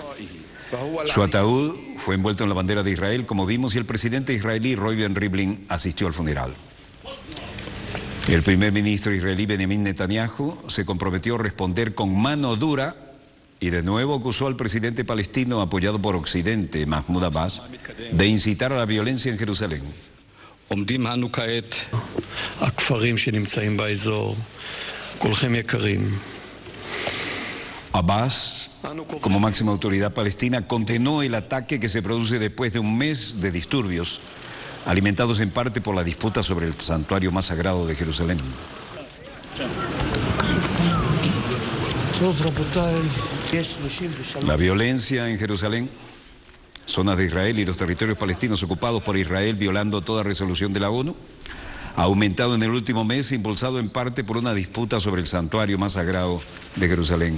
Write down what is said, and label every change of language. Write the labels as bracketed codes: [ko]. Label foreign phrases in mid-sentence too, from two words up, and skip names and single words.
[es] Su ataúd fue envuelto en la bandera de Israel, como vimos, y el presidente israelí Reuven Rivlin asistió al funeral. El primer ministro israelí Benjamín Netanyahu se comprometió a responder con mano dura y de nuevo acusó al presidente palestino apoyado por Occidente, Mahmoud Abbas, de incitar a la violencia en Jerusalén. [he] עומדים אנו כעת, הכפרים שנמצאים באזור, כולכם יקרים. [es] Abbas, como máxima autoridad palestina, condenó el ataque que se produce después de un mes de disturbios, alimentados en parte por la disputa sobre el santuario más sagrado de Jerusalén. La violencia en Jerusalén, zonas de Israel y los territorios palestinos ocupados por Israel violando toda resolución de la ONU, ha aumentado en el último mes, impulsado en parte por una disputa sobre el santuario más sagrado de Jerusalén.